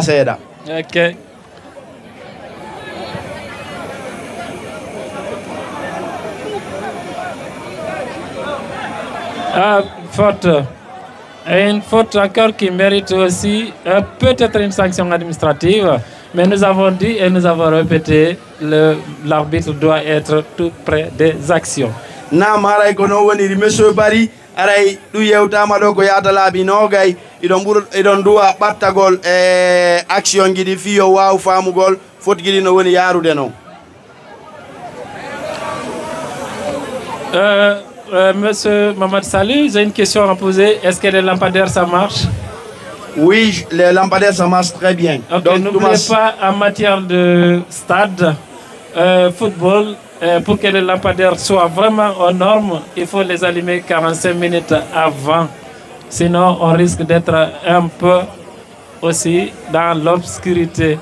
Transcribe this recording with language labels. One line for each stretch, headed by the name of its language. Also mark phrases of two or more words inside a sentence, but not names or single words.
French: Ok. Faute. Et une faute encore qui mérite aussi peut-être une sanction administrative. Mais nous avons dit et nous avons répété, l'arbitre doit être tout près des actions.
Fula: Nam haray ko non woni monsieur Barry aray ɗum yewtama ɗo ko yata laabi nogay iɗon duwa ɓattagol action giɗi fiyo waw famugol foti giɗi no woni yarude noon
French: Monsieur Mamad Salih, j'ai une question à poser. Est-ce que les lampadaires ça marche? Oui, les lampadaires ça marche très bien. Okay, n'oubliez pas en matière de stade, football, pour que les lampadaires soient vraiment aux normes, il faut les allumer 45 minutes avant Sinon, on risque d'être un peu aussi dans l'obscurité.